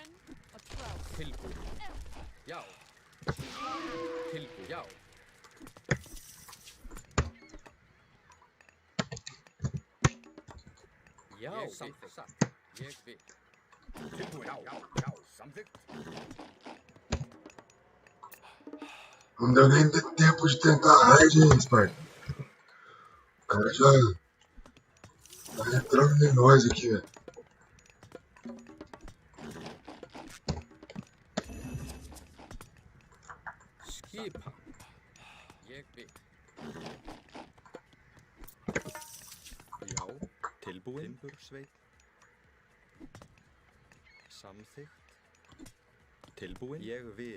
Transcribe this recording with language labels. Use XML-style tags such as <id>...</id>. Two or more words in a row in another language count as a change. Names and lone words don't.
<is>Tilbúin. Atrás. Tilbúin. Já. Tilbúin. Já. Já, samþykkt. Satt. Ég vil. Tilbúin. Já, samþykkt.</is> <pt>Não deu nem tempo de tentar a raid, hein, parça. O cara já tá entrando em nós aqui, velho.</pt> <is>Skipan. Ég vil. Já, tilbúin. Timbursveit. Samþykkt. Tilbúin. Ég vil.</is>